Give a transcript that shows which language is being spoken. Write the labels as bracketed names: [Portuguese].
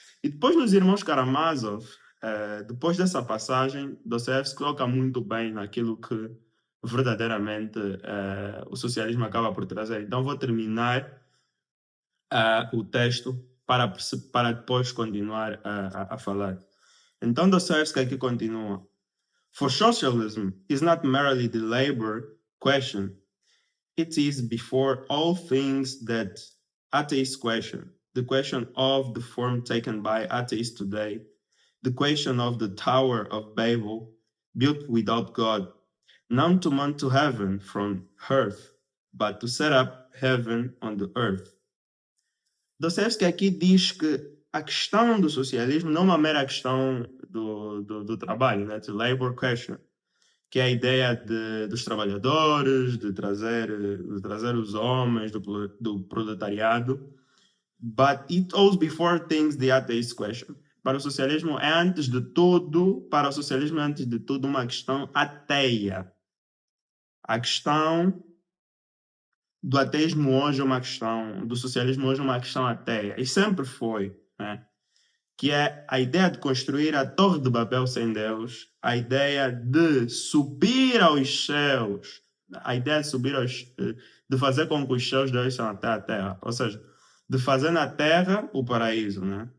[Portuguese] E depois nos Irmãos Karamazov, depois dessa passagem, Dostoiévski coloca muito bem naquilo que verdadeiramente o socialismo acaba por trazer. Então vou terminar o texto para depois continuar a falar. Então Dostoiévski aqui continua. [English] For socialism is not merely the labor question, it is before all things that atheists question. The question of the form taken by atheists today, the question of the Tower of Babel, built without God, not to mount to heaven from earth, but to set up heaven on the earth. [Portuguese] Dostoevsky aqui diz que a questão do socialismo não é uma mera questão do trabalho, né? [English] The labor question, [Portuguese] que é a ideia dos trabalhadores, de trazer os homens do proletariado. [English] But it goes before things the atheist question. [Portuguese] Para o socialismo é antes de tudo uma questão ateia. A questão do ateísmo hoje é uma questão, do socialismo hoje é uma questão ateia. E sempre foi, né? Que é a ideia de construir a Torre de Babel sem Deus, a ideia de subir aos céus, a ideia de fazer com que os céus desçam até a terra, ou seja, de fazer na terra o paraíso, né?